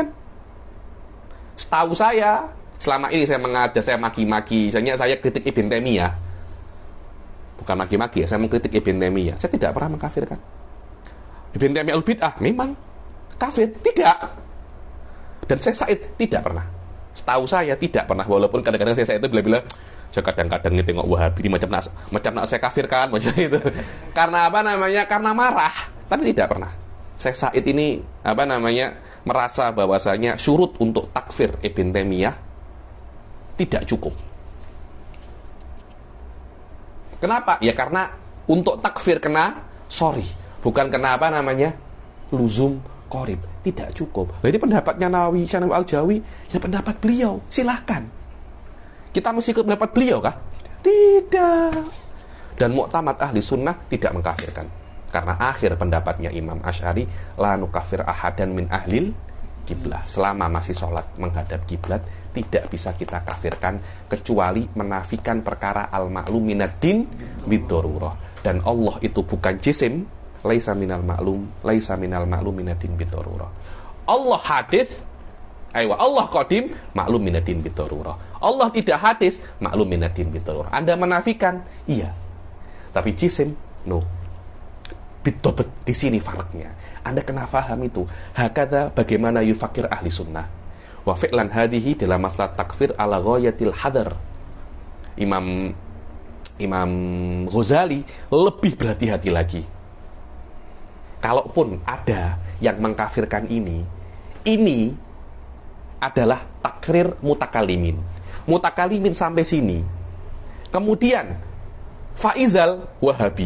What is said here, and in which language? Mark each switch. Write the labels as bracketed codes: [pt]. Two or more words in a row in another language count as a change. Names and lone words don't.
[ms] Setahu saya, selama ini saya mengajar, saya maki-maki, saya kritik Ibn Taimiyah. Bukan maki-maki ya, saya mengkritik Ibn Taimiyah. Saya tidak pernah mengkafirkan. Ibn Taimiyah al-bid'ah, memang. kafir? Tidak. Dan Syekh Said tidak pernah. Setahu saya tidak pernah, walaupun kadang-kadang Syekh Said itu bila-bila saya kadang-kadang tengok Wahabi ini macam nak saya kafirkan macam itu. Karena apa namanya? Karena marah. Tapi tidak pernah. Syekh Said ini apa namanya? Merasa bahwasanya syurut untuk takfir Ibn Taimiyah tidak cukup. Kenapa? Ya karena untuk takfir kena sorry, bukan kena apa namanya? [ar] لزوم قريب. [ms] Tidak cukup. Jadi pendapatnya Nawawi, Syanawi Al-Jawi, ya pendapat beliau. Silahkan. Kita mesti ikut pendapat beliau kah? Tidak. Dan Mu'tamad ahli sunnah tidak mengkafirkan. Karena akhir pendapatnya Imam Asy'ari, [ar] لا نكفر أحدا من أهل القبلة. [ms] Selama masih sholat menghadap kiblat, tidak bisa kita kafirkan kecuali menafikan perkara [ar] المعلوم من الدين بالضرورة. [ms] Dan Allah itu bukan jisim, [ar] ليس من المعلوم من الدين بالضرورة. [ms] Allah hadis, Allah qadim, [ar] معلوم من الدين بالضرورة. [ms] Allah tidak hadis, [ar] معلوم من الدين بالضرورة. [ms] Anda menafikan? Iya. Tapi jisim? No. Bidobet, di sini faraknya. Anda kena faham itu. [ar] Hakadha bagaimana يكفر أهل السنة. وفعلا هذه [ms] dalam masalah takfir [ar] على غاية الحذر. [ms] Imam Ghazali lebih berhati-hati lagi. Kalaupun ada yang mengkafirkan ini adalah [ar] تقرير متكلمين. [ms] Mutakalimin sampai sini. Kemudian Faizal Wahabi.